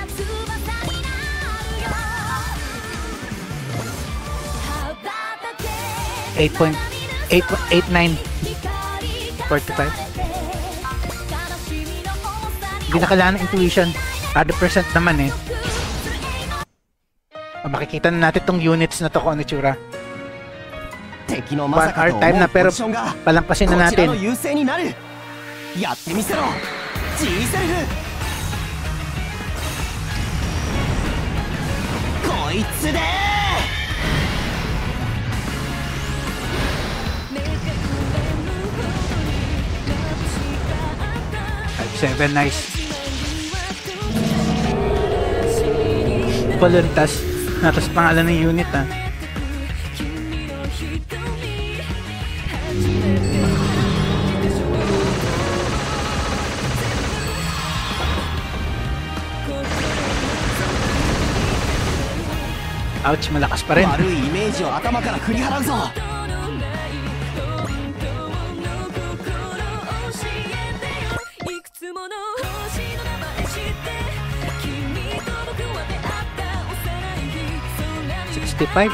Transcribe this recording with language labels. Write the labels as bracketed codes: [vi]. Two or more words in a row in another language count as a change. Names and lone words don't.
[tl] $8.89 45. Hindi na kailangan ng intuition. 100% naman eh. Makikita na natin tong units na to kung ano tsura. 1 hour time na pero palampasin na natin. [ja] やってみせろ G セルフこいつで [tl] 7 nice. Voluntas. Natas pangalan ng unit ah. Ouch, malakas pa rin. [ja] 悪いイメージを頭から振り払うぞ [tl] 65.